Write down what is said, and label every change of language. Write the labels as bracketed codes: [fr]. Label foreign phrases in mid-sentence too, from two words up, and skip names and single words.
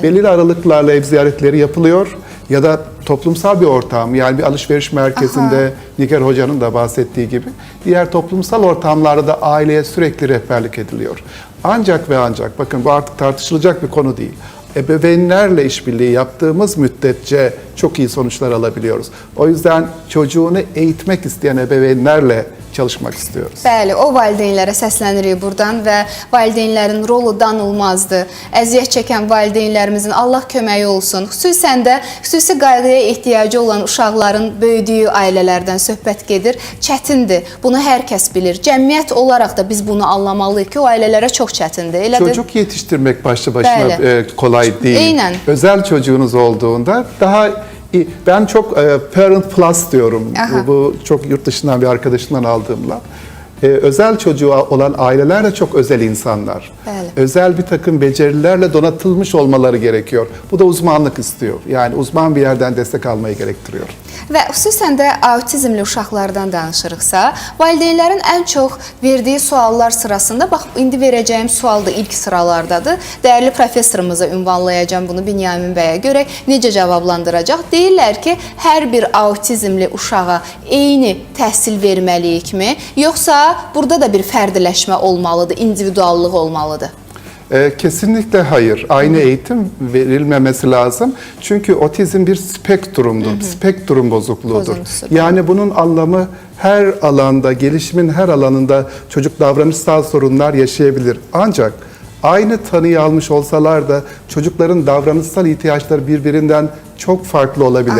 [tr] Belirli aralıklarla ev ziyaretleri yapılıyor ya da toplumsal bir ortam, yani bir alışveriş merkezinde Nigar Hoca'nın da bahsettiği gibi diğer toplumsal ortamlarda da aileye sürekli rehberlik ediliyor. Ancak ve ancak, bakın bu artık tartışılacak bir konu değil. Ebeveynlerle işbirliği yaptığımız müddetçe çok iyi sonuçlar alabiliyoruz. O yüzden çocuğunu eğitmek isteyen ebeveynlerle çalışmak istiyoruz. [az] Bəli, o valideynlərə səslənirik buradan və valideynlərin rolu danılmazdır. Əziyyət çəkən valideynlərimizin Allah köməyi olsun. Xüsusən də xüsusi qayğıya ehtiyacı olan uşaqların böyüdüyü ailələrdən söhbət gedir. Çətindir. Bunu hər kəs bilir. Cəmiyyət olaraq da biz bunu anlamalıyıq ki, o ailələrə çox çətindir. Elə [tr] Çocuk yetiştirmek başlı başına kolay değil. Aynen. Özel çocuğunuz olduğunda daha iyi. Ben çok Parent Plus diyorum. Bu çok yurt dışından bir arkadaşımdan aldığımla. Özel çocuğu olan aileler de çok özel insanlar. [az] Bəli. [tr] Özel bir takım becerilerle donatılmış olmaları gerekiyor. Bu da uzmanlık istiyor. Yani uzman bir yerden destek almayı gerektiriyor. [az] Və xüsusən də autizmli uşaqlardan danışırıqsa, valideynlərin ən çox verdiyi suallar sırasında, bax, indi verəcəyim sual da ilk sıralardadır. Dəyərli professorumuza ünvanlayacağım bunu Binyamin bəyə görə necə cavablandıracaq? Deyirlər ki, hər bir autizmli uşağa eyni təhsil verməliyikmi? Yoxsa burada da bir fərdiləşmə olmalıdır, individuallıq olmalıdır? [tr] Kesinlikle hayır. Aynı eğitim verilmemesi lazım. Çünkü otizm bir spektrumdur. Spektrum bozukluğudur. Bozuntusu. Yani bunun anlamı her alanda, gelişimin her alanında çocuk davranışsal sorunlar yaşayabilir. Ancak aynı tanıyı almış olsalar da çocukların davranışsal ihtiyaçları birbirinden çok farklı olabilir.